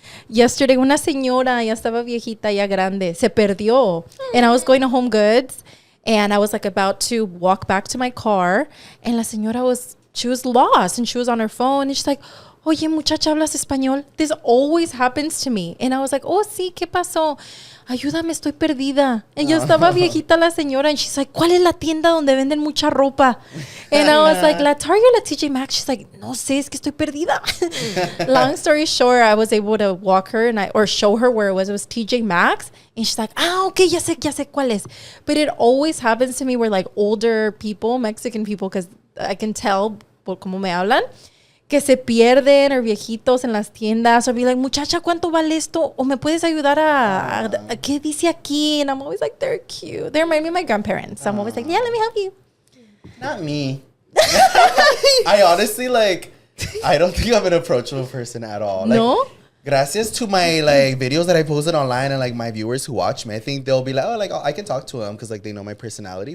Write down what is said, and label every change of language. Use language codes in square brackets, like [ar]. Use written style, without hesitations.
[en] Yesterday, [es] una señora ya estaba viejita, ya grande, se perdió, [en] and I was going to Home Goods, and I was like about to walk back to my car, and [es] la señora [en] she was lost, and she was on her phone, and she's like, [es] oye, muchacha, ¿hablas español? [en] This always happens to me. And I was like, oh, [es] sí, ¿qué pasó? Ayúdame, estoy perdida. And ya estaba viejita la señora, [en] and she's like, [es] ¿cuál es la tienda donde venden mucha ropa? [en] And I was like, la Target, la TJ Maxx. She's like, [es] no sé, es que estoy perdida. [en] Long story short, I was able to walk her or show her where it was. It was TJ Maxx. And she's like, okay, [es] ya sé cuál es. [en] But it always happens to me where like older people, Mexican people, because I can tell [es] por cómo me hablan, que se pierden, o viejitos en las tiendas, [en] or be like, [es] muchacha, ¿cuánto vale esto? O me puedes ayudar a ¿qué dice aquí? [en] And I'm always like, they're cute. They remind me of my grandparents. So I'm always like, yeah, let me help you. Not me. I honestly, like, I don't think I'm an approachable person at all. Like, no? Gracias to my, like, videos that I posted online and, like, my viewers who watch me, I think they'll be like, oh, like, I can talk to them because, like, they know my personality.